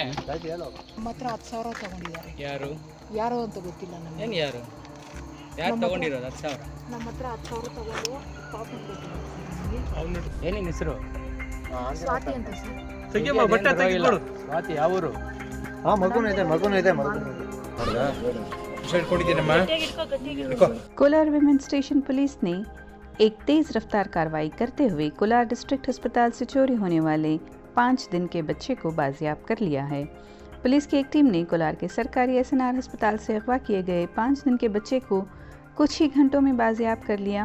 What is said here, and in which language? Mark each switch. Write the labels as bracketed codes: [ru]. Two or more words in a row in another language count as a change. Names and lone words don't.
[kn] ನಮ್ಮ ಹತ್ರ 10,000 ತಗೊಂಡಿದ್ದಾರೆ. ಯಾರು ಯಾರೋ ಅಂತ ಗೊತ್ತಿಲ್ಲ ನನಗೆ. ಏನು ಯಾರು ತಗೊಂಡಿರೋದು 10,000? ನಮ್ಮ ಹತ್ರ 10,000 ತಗೊಂಡು ಪಾಪನ್ ಕೊಟ್ಟಿದ್ದಾರೆ. ಏನಿನ ಹೆಸರು? ಸ್ವಾತಿ ಅಂತ ಸರ್. ಸ್ವಾತಿ ಯಾವೂರು? [hi] कोलार [en] women station police [hi] ने एक तेज रफ्तार कार्रवाई करते हुए कोलार डिस्ट्रिक्ट अस्पताल से चोरी होने वाले 5 दिन के बच्चे को बाजियाब कर लिया है। पुलिस की एक टीम ने कोलार के सरकारी SNR अस्पताल से अगवा किए गए 5 दिन के बच्चे को कुछ ही घंटों में बाजियाब कर लिया।